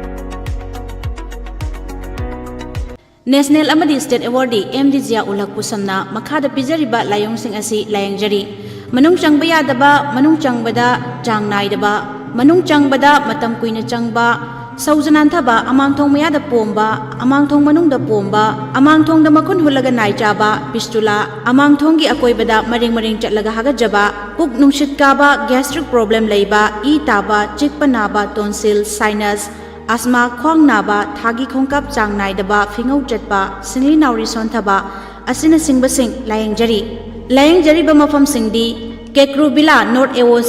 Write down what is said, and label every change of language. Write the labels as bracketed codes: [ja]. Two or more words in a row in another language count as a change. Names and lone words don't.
[mni] National amadi State Awardee MD Zia Ulak Pusamna makhada pijariba layong sing asi layang jari manung changbaya daba manung changbada chang nai daba manung changbada matam kuina changba saujanan thaba amangthong mayada pomba amangthong manungda pomba amangthong da makun hulaga nai chaba pistula amangthong gi akoibada maring maring chatlaga hagajaba puk nungshit kaba [en] gastric problem [mni] leiba e taba chikpa naba [en] tonsil sinus [mni] asma khong naba thagi khongkap chang nai daba fingau chatpa singli nauri sonthaba asina singba sing layang jari ba mafam singdi Kekru Bila North AOC